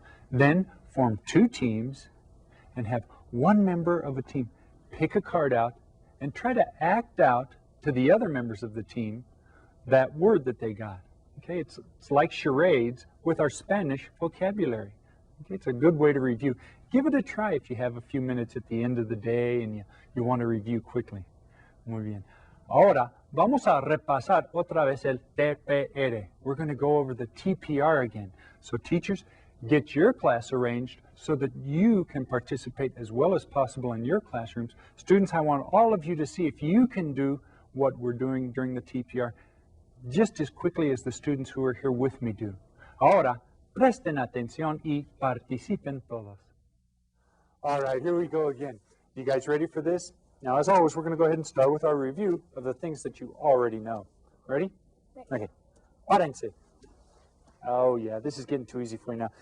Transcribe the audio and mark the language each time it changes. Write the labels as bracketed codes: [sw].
[en] Then form two teams and have one member of a team pick a card out and try to act out to the other members of the team that word that they got. Okay, it's like charades with our Spanish vocabulary. Okay, it's a good way to review. Give it a try if you have a few minutes at the end of the day and you want to review quickly. [es] Muy bien. Ahora vamos a repasar otra vez el TPR. [en] We're going to go over the TPR again. So teachers, get your class arranged so that you can participate as well as possible in your classrooms. Students, I want all of you to see if you can do what we're doing during the TPR just as quickly as the students who are here with me do. [es] Ahora, presten atención y participen todos. [en] All right, here we go again. You guys ready for this? Now, as always, we're going to go ahead and start with our review of the things that you already know. Ready? Okay. [es] Párense. [en] Oh, yeah, this is getting too easy for you now.